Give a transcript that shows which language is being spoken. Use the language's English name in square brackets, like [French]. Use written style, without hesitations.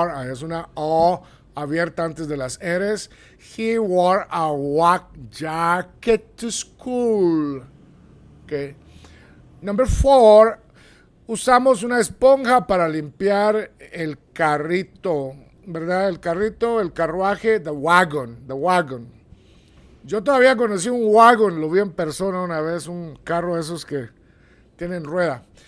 [Spanish] Es una O abierta antes de las R's. [English] He wore a wack jacket to school. Okay. Number 4. [Spanish] Usamos una esponja para limpiar el carrito, ¿verdad? El carrito, el carruaje, [English] the wagon. [Spanish] Yo todavía conocí un wagon, lo vi en persona una vez, un carro de esos que tienen rueda.